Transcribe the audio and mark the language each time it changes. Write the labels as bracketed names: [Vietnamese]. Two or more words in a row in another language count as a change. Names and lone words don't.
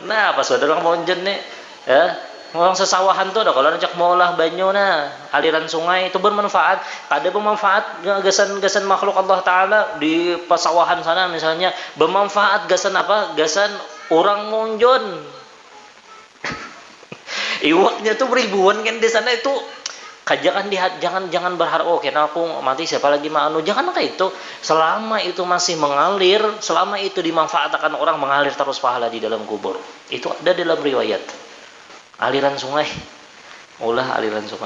[Banjar] Nah, pas ada orang munjun nih, orang sesawahan tuh kalau ngajak mau olah banyu aliran sungai itu bermanfaat. Ada bermanfaat gasan makhluk Allah Taala di pesawahan sana misalnya bermanfaat gasan apa? Gasan orang munjun. Iwaknya tuh ribuan kan di sana itu. [Indonesian] Jangan berharap karena aku mati siapa lagi jangan kayak itu. Selama itu masih mengalir, selama itu dimanfaatkan orang mengalir terus pahala di dalam kubur. Itu ada dalam riwayat. Aliran sungai, aliran sungai.